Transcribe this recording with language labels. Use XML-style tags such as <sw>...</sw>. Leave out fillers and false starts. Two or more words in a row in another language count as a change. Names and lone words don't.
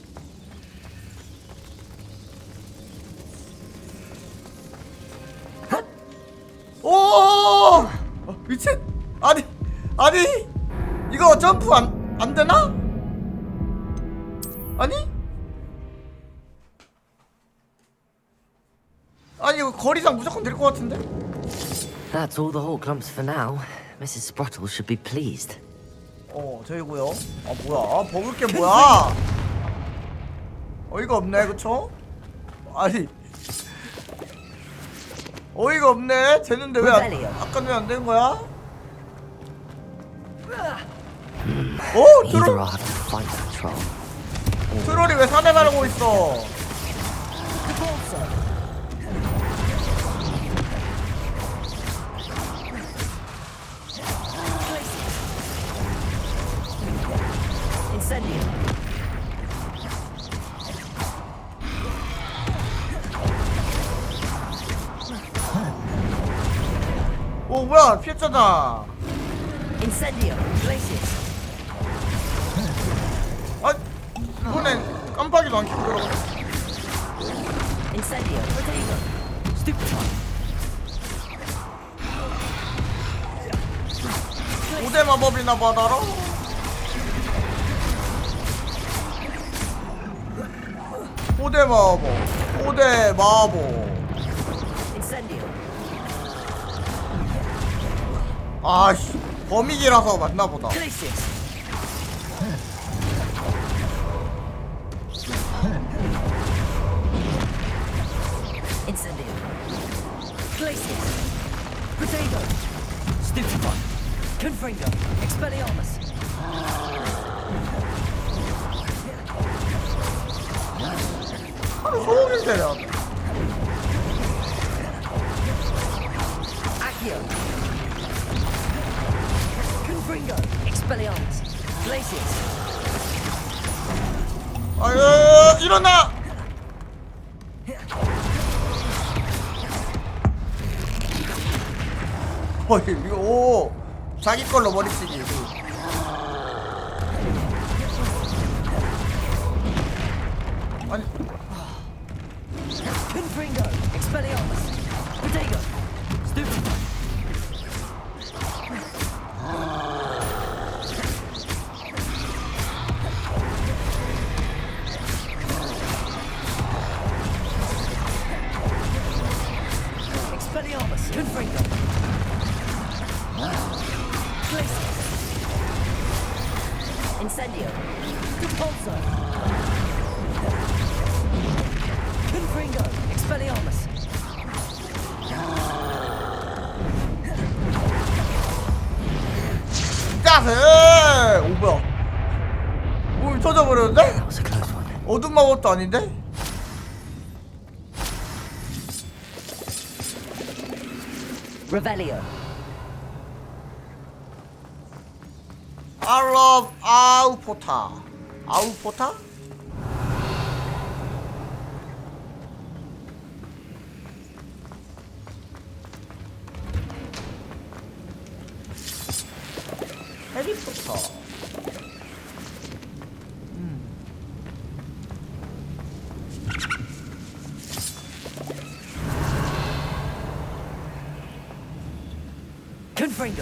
<ko>오! 미친. 아니 이거 점프 안 되나? 아니 이거 거리상 무조건 될 것 같은데?</ko> <en>That's all the Hawk Clumps for now. Mrs. Sprottle should be pleased.</en> <ko>저기고요. 아 뭐야? 먹을 게 뭐야? 어이가 없네, 그쵸? 아니 어이가 없네. 되는데 왜 아까는 왜 안 되는 거야? 오,</ko> <en>Either</en> <ko>트롤.</ko> <en>I'll have to fight that troll.</en> <ko>트롤이 왜 산에 가려고 있어?</ko> <en>Incendio.</en> <ko>오, 뭐야, 피했잖아.</ko> <en>Incendio. Glacius.</en> <ko>아, 이번엔 깜빡이도 안 켜고 들어가네. Incendio. Potato. Stupefy. 5대 마법이나 받아라. 오대 마법, 오대 마법.</ko> <en>Incendio.</en> <ko>아씨, 범위기라서 맞나보다.</ko> <en>Glacius. Incendio. Glacius. Potato. Stupefy. Confringo. Expelliarmus.</en> <ko>하루 종일 때려.</ko> <en>Accio. Confringo. Expelliarmus. Glacius.</en> <ko>아유, 일어나. 이거 오, 자기 걸로 머리치기. 아니,</ko> <en>Confringo. Expelliarmus. Potato. Stupefy. Expelliarmus. Confringo. Glacius. Incendio. Repulsor. Confringo. Expelliarmus.</en> <ko>짜세! 오, 뭐야? 몸이 터져버렸는데? 어둠 마법도 아닌데?</ko> <en>Revelio. I love 아우포타.</en> <ko>아우포타? 해리포터.</ko> <en>Confringo.</en>